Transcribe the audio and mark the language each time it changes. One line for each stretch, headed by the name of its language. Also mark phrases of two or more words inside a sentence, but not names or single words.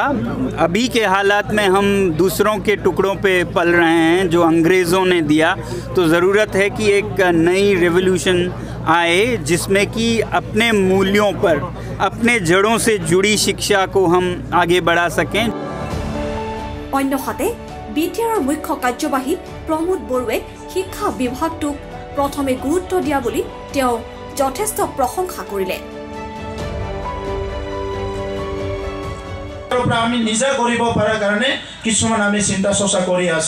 Hindi: अभी के हालात में हम दूसरों के टुकड़ों पे पल रहे हैं जो अंग्रेज़ों ने दिया। तो ज़रूरत है कि एक नई रेवोल्यूशन आए जिसमें कि अपने मूल्यों पर, अपने जड़ों से जुड़ी शिक्षा को हम आगे बढ़ा सकें।
Assamese: अन्यहाते বিটিআৰৰ মুখ্য কাৰ্যবাহী প্ৰমোদ বড়োৱে শিক্ষা বিভাগটোক প্ৰথমে গুৰুত্ব দিয়া বুলি তেওঁ যথেষ্ট প্ৰশংসা কৰিলে। আমি নিজে কৰিব পৰা কাৰণে কিছুমান আমি চিন্তা চৰ্চা কৰি আছো।